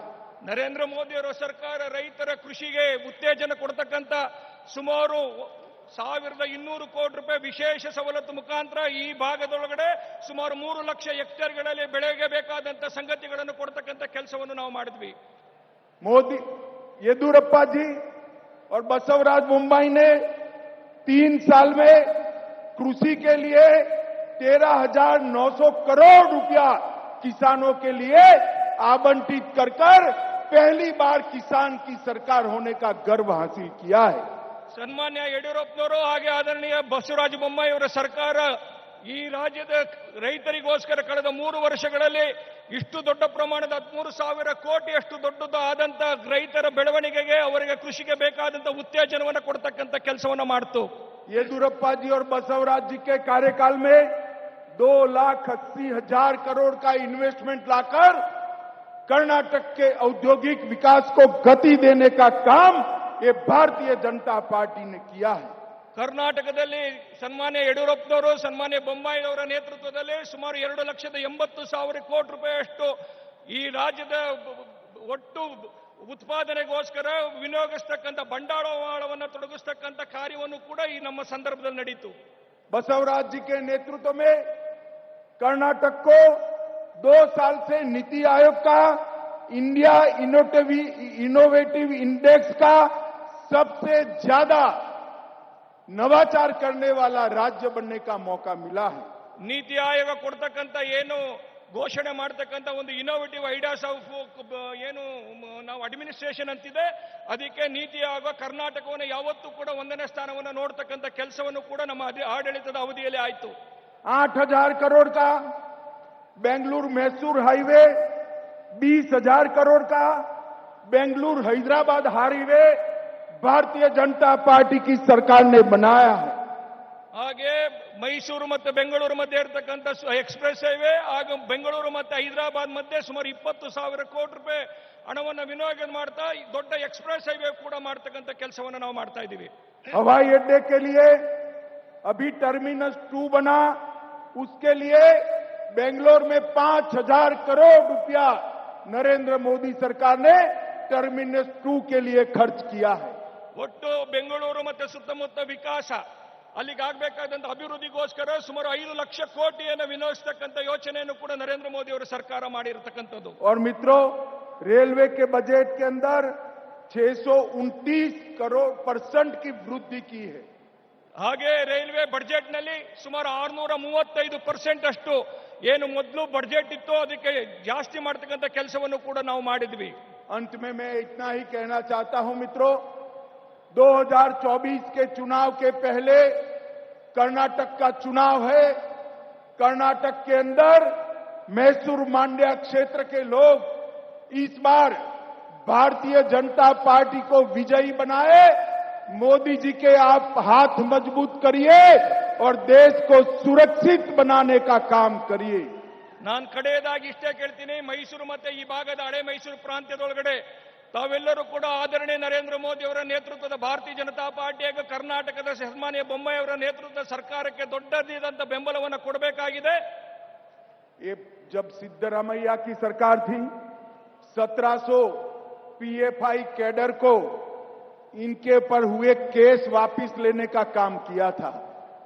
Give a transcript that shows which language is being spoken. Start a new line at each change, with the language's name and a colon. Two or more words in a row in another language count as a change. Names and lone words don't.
Kannada: ನರೇಂದ್ರ ಮೋದಿ ಅವರ ಸರ್ಕಾರ ರೈತರ ಕೃಷಿಗೆ ಉತ್ತೇಜನ ಕೊಡ್ತಕ್ಕಂಥ ಸುಮಾರು 1,200 ಕೋಟಿ ರೂಪಾಯಿ ವಿಶೇಷ ಸವಲತ್ತು ಮುಖಾಂತರ ಈ ಭಾಗದೊಳಗಡೆ ಸುಮಾರು 3 ಲಕ್ಷ ಹೆಕ್ಟೇರ್ಗಳಲ್ಲಿ ಬೆಳೆಗೆ ಬೇಕಾದಂತ ಸಂಗತಿಗಳನ್ನು ಕೊಡ್ತಕ್ಕಂಥ ಕೆಲಸವನ್ನು ನಾವು ಮಾಡಿದ್ವಿ.
Hindi: मोदी, येदियुरप्पा जी और बसवराज बोम्माई ने 3 साल में कृषि के लिए 13,900 करोड़ रुपया किसानों के लिए आवंटित कर पहली बार किसान की सरकार होने का गर्व हासिल किया है।
Kannada: ಸನ್ಮಾನ್ಯ ಯಡಿಯೂರಪ್ಪನವರು ಹಾಗೆ ಆದರಣೀಯ ಬಸವರಾಜ ಬೊಮ್ಮಾಯಿ ಅವರ ಸರ್ಕಾರ ಈ ರಾಜ್ಯದ ರೈತರಿಗೋಸ್ಕರ ಕಳೆದ 3 ವರ್ಷಗಳಲ್ಲಿ ಇಷ್ಟು ದೊಡ್ಡ ಪ್ರಮಾಣದ 13,000 ಕೋಟಿಯಷ್ಟು ದೊಡ್ಡದು ಆದಂತ ರೈತರ ಬೆಳವಣಿಗೆಗೆ, ಅವರಿಗೆ ಕೃಷಿಗೆ ಬೇಕಾದಂತ ಉತ್ತೇಜನವನ್ನು ಕೊಡ್ತಕ್ಕಂಥ ಕೆಲಸವನ್ನು ಮಾಡಿತು.
Hindi: येदियुरप्पा जी और बसवराज जी के कार्यकाल में 2,80,000 करोड़ का इन्वेस्टमेंट लाकर कर्नाटक के औद्योगिक विकास को गति देने का काम ये भारतीय जनता पार्टी ने किया है।
Kannada: ಕರ್ನಾಟಕದಲ್ಲಿ ಸನ್ಮಾನ್ಯ ಯಡಿಯೂರಪ್ಪನವರು, ಸನ್ಮಾನ್ಯ ಬೊಮ್ಮಾಯಿ ಅವರ ನೇತೃತ್ವದಲ್ಲಿ ಸುಮಾರು 2,80,000 ಕೋಟಿ ರೂಪಾಯಿಯಷ್ಟು ಈ ರಾಜ್ಯದ ಒಟ್ಟು ಉತ್ಪಾದನೆಗೋಸ್ಕರ ವಿನಿಯೋಗಿಸ್ತಕ್ಕಂಥ ಬಂಡವಾಳವನ್ನು ತೊಡಗಿಸ್ತಕ್ಕಂಥ ಕಾರ್ಯವನ್ನು ಕೂಡ ಈ ನಮ್ಮ ಸಂದರ್ಭದಲ್ಲಿ ನಡೀತು.
Hindi: बसवराज जी के नेतृत्व में कर्नाटक को 2 साल से नीति आयोग का इंडिया इनोवेटिव इंडेक्स का सबसे ज्यादा नवाचार करने वाला राज्य बनने का मौका मिला है।
Kannada: ನೀತಿ ಆಯೋಗ ಕೊಡ್ತಕ್ಕಂಥ ಏನು ಘೋಷಣೆ ಮಾಡತಕ್ಕಂಥ ಒಂದು
English: innovative ideas of
Kannada: ಏನು ನಾವು ಅಡ್ಮಿನಿಸ್ಟ್ರೇಷನ್ ಅಂತಿದೆ, ಅದಕ್ಕೆ ನೀತಿ ಆಯೋಗ ಕರ್ನಾಟಕವನ್ನು ಯಾವತ್ತೂ ಕೂಡ 1ನೇ ಸ್ಥಾನವನ್ನು ನೋಡ್ತಕ್ಕಂಥ ಕೆಲಸವನ್ನು ಕೂಡ ನಮ್ಮ ಆಡಳಿತದ ಅವಧಿಯಲ್ಲಿ ಆಯಿತು.
Hindi: 8,000 करोड़ का बेंगलुरु मैसूर हाईवे, 20,000 करोड़ का बेंगलुरु हैदराबाद हाईवे भारतीय जनता पार्टी की सरकार ने बनाया है।
Kannada: ಹಾಗೆ ಮೈಸೂರು ಮತ್ತು ಬೆಂಗಳೂರು ಮಧ್ಯೆ ಇರತಕ್ಕಂಥ
English: express highway,
Kannada: ಹಾಗೂ ಬೆಂಗಳೂರು ಮತ್ತು ಹೈದರಾಬಾದ್ ಮಧ್ಯೆ ಸುಮಾರು 20,000 ಕೋಟಿ ರೂಪಾಯಿ ಹಣವನ್ನು ವಿನಿಯೋಗ ಮಾಡ್ತಾ ದೊಡ್ಡ
English: express highway
Kannada: ಕೂಡ ಮಾಡತಕ್ಕಂಥ ಕೆಲಸವನ್ನು ನಾವು ಮಾಡ್ತಾ ಇದ್ದೀವಿ.
Hindi: हवाई अड्डे के लिए अभी टर्मिनस 2 बना, उसके लिए बेंगलोर में 5,000 करोड़ रुपया नरेंद्र मोदी सरकार ने टर्मिनस 2 के लिए खर्च किया है।
Kannada: ಒಟ್ಟು ಬೆಂಗಳೂರು ಮತ್ತು ಸುತ್ತಮುತ್ತ ವಿಕಾಸ ಅಲ್ಲಿಗಾಗಬೇಕಾದಂತ ಅಭಿವೃದ್ಧಿಗೋಸ್ಕರ ಸುಮಾರು 5 ಲಕ್ಷ ಕೋಟಿಯನ್ನು ವಿನಿಯೋಗಿಸತಕ್ಕಂಥ ಯೋಚನೆಯನ್ನು ಕೂಡ ನರೇಂದ್ರ ಮೋದಿ ಅವರ ಸರ್ಕಾರ ಮಾಡಿರತಕ್ಕಂಥದ್ದು.
Hindi: और मित्रों, रेलवे के बजट के अंदर 629 करोड़ % की वृद्धि की है। ಹಾಗೆ
English: railway budget
Hindi: ನಲ್ಲಿ ಸುಮಾರು 635% ಅಷ್ಟು ಏನು ಮೊದಲು ಬಜೆಟ್ ಇತ್ತು ಅದಕ್ಕೆ ಜಾಸ್ತಿ ಮಾಡತಕ್ಕಂಥ ಕೆಲಸವನ್ನು ಕೂಡ ನಾವು ಮಾಡಿದ್ವಿ. अंत में मैं इतना ही कहना चाहता हूं मित्रों, 2024 के चुनाव के पहले कर्नाटक का चुनाव है। कर्नाटक के अंदर मैसूर मांड्या क्षेत्र के लोग इस बार भारतीय जनता पार्टी को विजयी बनाए। मोदी जी के आप हाथ मजबूत करिए और देश को सुरक्षित बनाने का काम करिए.
Kannada: ನಾನು ಕಡೆಯದಾಗಿ ಇಷ್ಟೇ ಕೇಳ್ತೀನಿ, ಮೈಸೂರು ಮತ್ತೆ ಈ ಭಾಗದ ಹಳೆ ಮೈಸೂರು ಪ್ರಾಂತ್ಯದೊಳಗಡೆ ತಾವೆಲ್ಲರೂ ಕೂಡ ಆದರಣೀಯ ನರೇಂದ್ರ ಮೋದಿ ಅವರ ನೇತೃತ್ವದ ಭಾರತೀಯ ಜನತಾ ಪಾರ್ಟಿ ಹಾಗೂ ಕರ್ನಾಟಕದ ಸನ್ಮಾನ್ಯ ಬೊಮ್ಮಾಯಿ ಅವರ ನೇತೃತ್ವದ ಸರ್ಕಾರಕ್ಕೆ ದೊಡ್ಡದಾದಂತ ಬೆಂಬಲವನ್ನು ಕೊಡಬೇಕಾಗಿದೆ.
Hindi: ये जब सिद्धरामैया की सरकार थी, 1700 पीएफआई कैडर को इनके पर हुए केस वापस लेने का काम किया था.